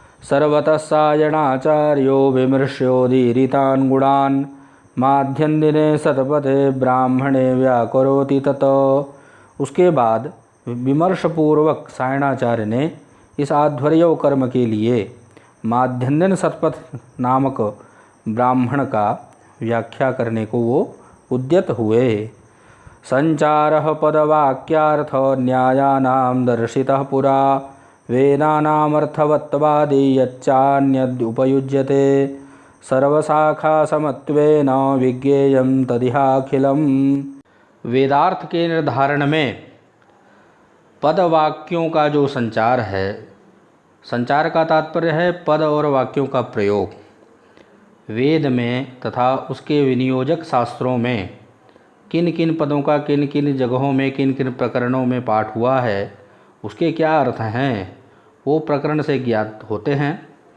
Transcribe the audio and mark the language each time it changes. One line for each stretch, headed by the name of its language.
Sanskrit: सर्वतः सायणाचार्यो विमृश्योदीरितान् गुणान् माध्यन्दिने शतपथे ब्राह्मणे व्याकरोति तत।
Hindi: उसके बाद विमर्शपूर्वक सायणाचार्य ने इस आध्वर्य कर्म के लिए माध्यन्दिन शतपथ नामक ब्राह्मण का व्याख्या करने को वो उद्यत हुए।
Sanskrit: संचारः पदवाक्यार्थ न्यायानां दर्शितः पुरा वेदानामर्थवत्वादि यच्चान्यदुपयुज्यते सर्वशाखासमत्वेन विज्ञेयं तदिहाखिलम्।
Hindi: वेदार्थ के निर्धारण में पद वाक्यों का जो संचार है, संचार का तात्पर्य है पद और वाक्यों का प्रयोग। वेद में तथा उसके विनियोजक शास्त्रों में किन किन पदों का किन किन जगहों में किन किन प्रकरणों में पाठ हुआ है, उसके क्या अर्थ हैं, वो प्रकरण से ज्ञात होते हैं।